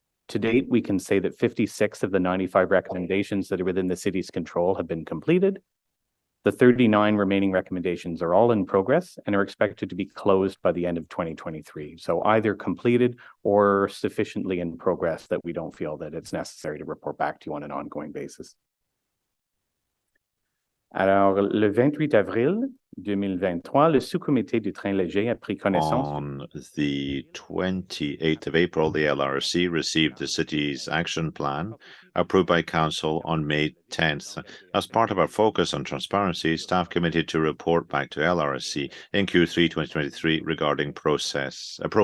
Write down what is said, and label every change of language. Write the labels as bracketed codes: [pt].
[en] To date, we can say that 56 of the 95 recommendations that are within the city's control have been completed. The 39 remaining recommendations are all in progress and are expected to be closed by the end of 2023. So either completed or sufficiently in progress that we don't feel that it's necessary to report back to you on an ongoing basis. [fr] Alors, le 28 avril 2023, le sous-comité du train léger a pris connaissance. [en] On the 28th of April, the LRC received the city's action plan approved by council on May 10th. As part of our focus on transparency, staff committed to report back to LRC in Q3 2023 regarding progress.